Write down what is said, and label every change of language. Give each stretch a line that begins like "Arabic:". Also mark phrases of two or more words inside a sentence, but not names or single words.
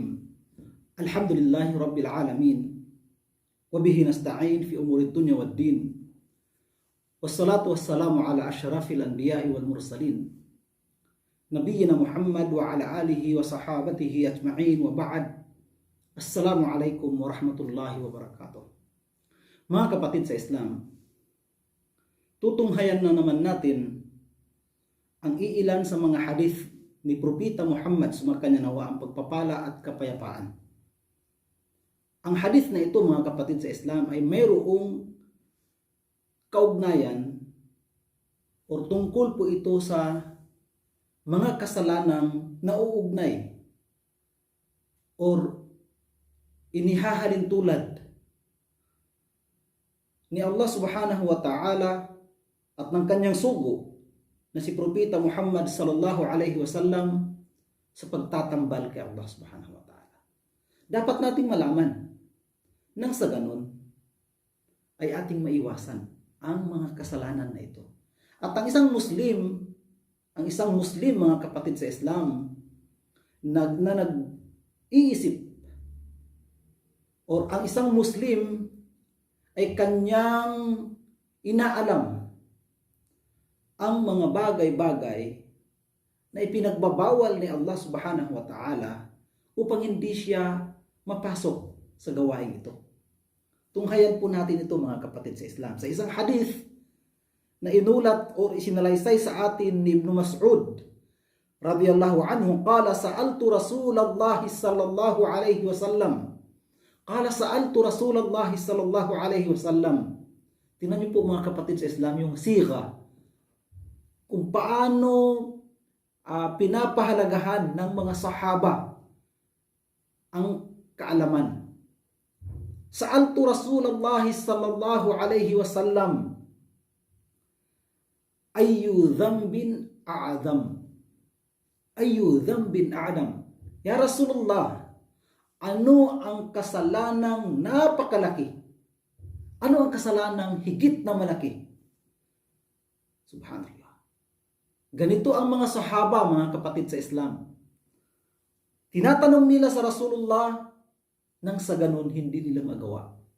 Arabic: الحمد لله رب العالمين وبه نستعين في أمور الدنيا والدين والصلاة والسلام على أشرف الأنبياء والمرسلين نبينا محمد وعلى آله وصحابته أجمعين وبعد. السلام عليكم ورحمة الله وبركاته.
Filipino: Mga kapatid sa Islam, tutunghayan na naman natin ang iilan sa mga hadith ni Propeta Muhammad sumakanya nawa ang pagpapala at kapayapaan. Ang hadith na ito, mga kapatid sa Islam, ay mayroong kaugnayan o tungkol po ito sa mga kasalanang nauugnay or inihahalin tulad ni
Arabic: الله سبحانه وتعالى
Filipino: at ng kanyang sugo na si Propeta
Arabic: محمد صلى الله عليه وسلم
Filipino: sa pagtatambal kay
Arabic: الله سبحانه وتعالى.
Filipino: Dapat nating malaman nang sa ganun ay ating maiwasan ang mga kasalanan na ito. At ang isang Muslim mga kapatid sa Islam na nag-iisip or ang isang Muslim ay kanyang inaalam ang mga bagay-bagay na ipinagbabawal ni
Arabic: الله سبحانه وتعالى
Filipino: upang hindi siya mapasok sa gawain ito. Tunghayan po natin ito, mga kapatid sa Islam, sa isang hadith na inulat o isinalaysay sa atin ni Ibn
Arabic: مسعود رضي الله عنه. قال سألت رسول الله صلى الله عليه وسلم. قال سألت رسول الله صلى الله عليه وسلم.
Filipino: Tingnan niyo po, mga kapatid sa Islam, yung siga kung paano pinapahalagahan ng mga sahaba ang kaalaman.
Arabic: سألت رسول الله صلى الله عليه وسلم أي ذنب أعظم. أي ذنب أعظم. يا رسول الله,
Filipino: ano ang kasalanang napakalaki? Ano ang kasalanang higit na malaki? Subhanallah. Ganito ang mga sahaba, mga kapatid sa Islam. Tinatanong nila sa Rasulullah nang sa ganun hindi nila magawa.